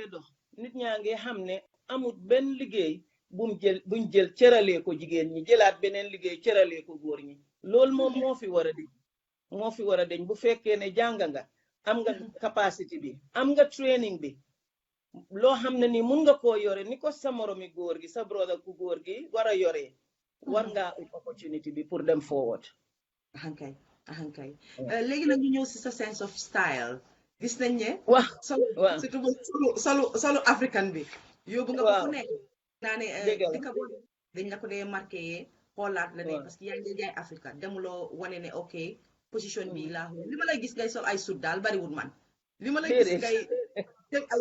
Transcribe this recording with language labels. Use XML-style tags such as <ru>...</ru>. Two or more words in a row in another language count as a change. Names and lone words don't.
<wo>ngee dox nit ñaa ngi xam ne amut benn liggéey buñ jël cëralee ko jigéen ñi jëlaat beneen liggéey cëralee ko góor ñi loolu moom moo fi war a deñ bu fekkee ne jàng nga am nga capacité bi am nga training bi loo xam ne ni mun nga koo yore ni ko sa moromi góor gi sa brother ku góor gi war a yoree war ngaa ut opportunity bi pour dem forward. ahankay léegi nag ñu ñëw si sa</wo> <en>sense of style</en> <wo>gis nañ ne waaw surtout solu africain bi yóbbu nga ko fu nekk naa ne dëkk boo dañ la ko dee marqué xoolaat la ne parce que yaa ngi jaay Africa demuloo wane ne ok position bi laa li ma lay gis ngay sol ay sut daal bariwul man li ma lay gis ngay def ay</wo>